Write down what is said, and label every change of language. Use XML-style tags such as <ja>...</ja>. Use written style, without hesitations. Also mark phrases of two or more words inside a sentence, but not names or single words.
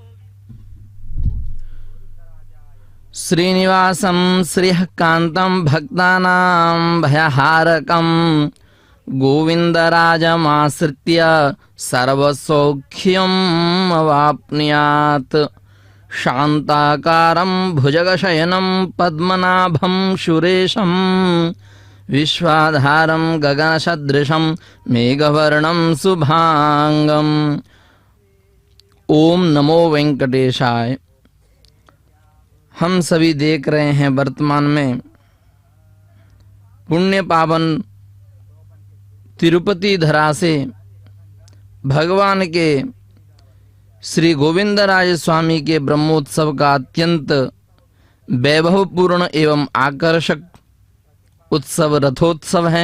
<sa>శ్రీనివాసం శ్రీకాంతం భక్తానాం భయహారకం గోవిందరాజమాశ్రిత్య సర్వసౌఖ్యం అవాప్నుయాత్. శాంతాకారం భుజగశయనం పద్మనాభం సురేశం विश्वाधारं गगनसदृशं मेघवर्णं शुभांगं. ओम नमो वेंकटेशाय.</sa> <hi>हम सभी देख रहे हैं वर्तमान में पुण्य पावन तिरुपति धरा से भगवान के श्री गोविंदराज स्वामी के ब्रह्मोत्सव का अत्यंत वैभवपूर्ण एवं आकर्षक उत्सव रथोत्सव है।</hi>